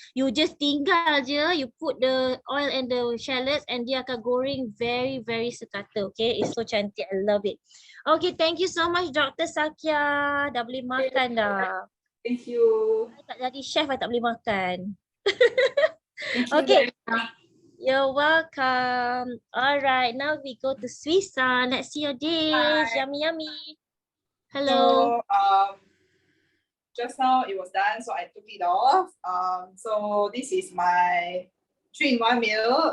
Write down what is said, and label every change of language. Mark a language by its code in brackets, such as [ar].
[en] You just [ms] tinggal je, [en] you put the oil and the shallots and [ms] dia akan goreng [en] very very [ms] sekata. [en] Okay, it's so [ms] cantik, [en] I love it. Okay, thank you so much Dr. [ms] Sakiah. Dah boleh makan dah. [en] Thank you. [ms] I tak jadi chef, I tak boleh makan. [en] Okay. You're welcome. All right, now we go to Swee. Let's see your dish. Hi. Yummy, yummy. Hello. So, just now it was done, so I took it off. So this is my 3-in-1 meal.